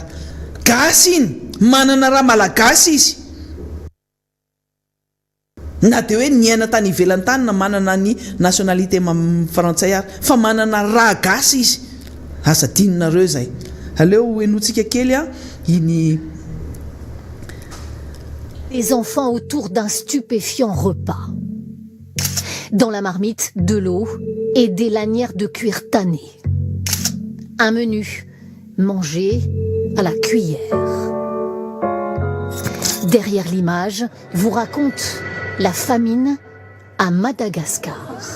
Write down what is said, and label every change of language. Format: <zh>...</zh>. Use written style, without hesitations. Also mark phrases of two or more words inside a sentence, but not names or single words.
<mg>Gasy iny manana raha malagasy izy, na dia hoe niaina tany ivelany tany na manana ny nationalité frantsay ary, fa manana raha gasy izy. Asa dininareo zay. Aleo enotsika kely iny.</mg> <fr>Les enfants autour d'un stupéfiant repas. Dans la marmite, de l'eau et des lanières de cuir tanné. Un menu mangé à la cuillère. Derrière l'image, vous raconte la famine à Madagascar.</fr>